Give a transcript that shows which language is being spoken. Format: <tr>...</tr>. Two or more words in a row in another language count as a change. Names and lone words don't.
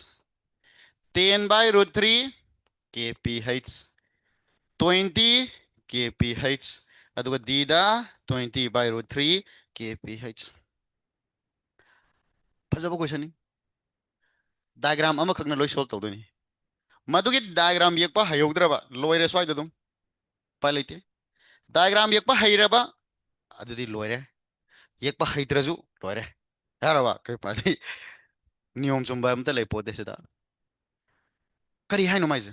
<en>10 by root 3 kph. 20 kph.</en> <mni>Aduga dida</mni> <en>20 by root 3 kph.</en> <mni>Fazaba question ni. Diagram ama khakna loi solve tawdoni. Madugi diagram yekpa hayogdraba loire swai dadum. Palite. Diagram yekpa hayraba adudi loire. Yekpa haydraju loire. Yaraba kai pali niyom chumba amta lei pote sida. Kari hay no mais.</mni>